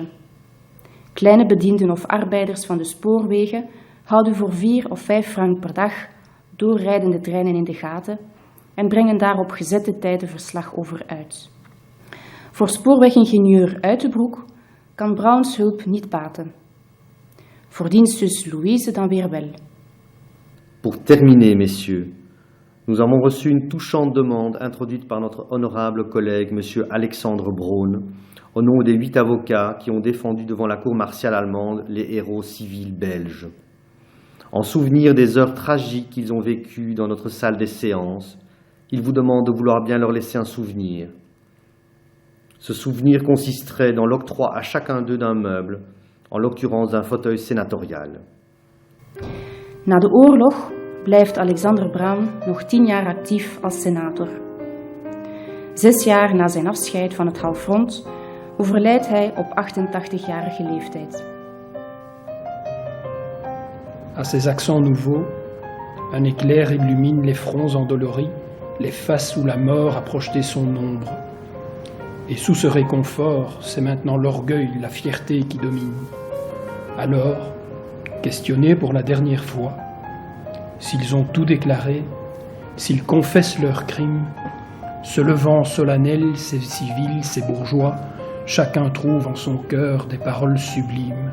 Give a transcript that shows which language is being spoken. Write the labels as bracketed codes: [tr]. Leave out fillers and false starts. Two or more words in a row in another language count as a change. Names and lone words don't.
[nl] Kleine bedienden of arbeiders van de spoorwegen houden voor 4 of 5 frank per dag doorrijdende treinen in de gaten en brengen daar op gezette tijden verslag over uit. Voor spoorwegingenieur Uitenbroek kan Brauns hulp niet baten. Voor dienstzus Louise dan weer wel. [fr] Pour terminer, messieurs, nous avons reçu une touchante demande introduite par notre honorable collègue, M. Alexandre Braun, au nom des 8 avocats qui ont défendu devant la cour martiale allemande les héros civils belges. En souvenir des heures tragiques qu'ils ont vécues dans notre salle des séances, ils vous demandent de vouloir bien leur laisser un souvenir. Ce souvenir consisterait dans l'octroi à chacun d'eux d'un meuble, en l'occurrence d'un fauteuil sénatorial. [nl] Na de oorlog blijft Alexander Braun nog 10 jaar actief als senator. 6 jaar na zijn afscheid van het halffront overlijdt hij op 88-jarige leeftijd. [fr] À ces accents nouveaux, un éclair illumine les fronts endoloris, les faces où la mort a projeté son ombre. Et sous ce réconfort, c'est maintenant l'orgueil, la fierté qui dominent. Alors, questionnés pour la dernière fois, s'ils ont tout déclaré, s'ils confessent leurs crimes, se levant solennels, ces civils, ces bourgeois, chacun trouve en son cœur des paroles sublimes.